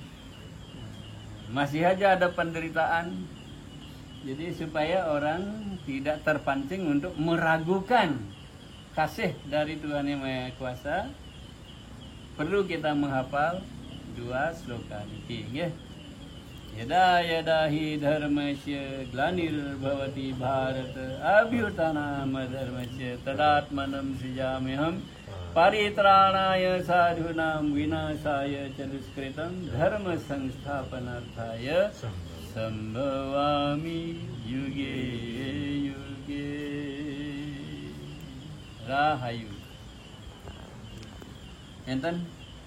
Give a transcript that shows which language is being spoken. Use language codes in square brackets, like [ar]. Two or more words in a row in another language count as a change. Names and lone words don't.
[id] Masih aja ada penderitaan. Jadi supaya orang tidak terpancing untuk meragukan kasih dari Tuhan Yang Maha Kuasa, perlu kita menghafal dua sloka ini, ya. [sa] Yada yada hi dharmasya glanir bhavati bharata abhyutana madharmasya tadatmanam sijamiham paritranaya sadhunam vinasaya chaduskritam dharma sangsthapanarthaya sambhavami yuge yuge. [jv] Rahayu. Enten